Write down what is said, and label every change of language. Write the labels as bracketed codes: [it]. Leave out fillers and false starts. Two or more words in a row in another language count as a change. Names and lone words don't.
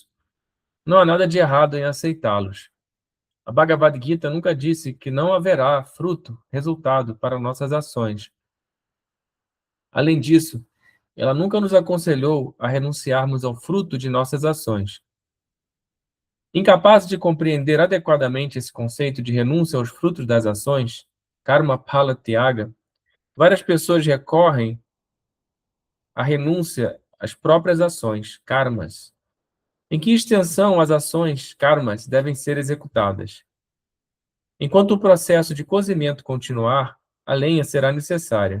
[pt] Não há nada de errado em aceitá-los. A Bhagavad Gita nunca disse que não haverá fruto, resultado para nossas ações. Além disso, ela nunca nos aconselhou a renunciarmos ao fruto de nossas ações. Incapazes de compreender adequadamente esse conceito de renúncia aos frutos das ações, [sa] karma phala tyaga, [pt] várias pessoas recorrem à renúncia às próprias ações, karmas. Em que extensão as ações, karmas, devem ser executadas? Enquanto o processo de cozimento continuar, a lenha será necessária.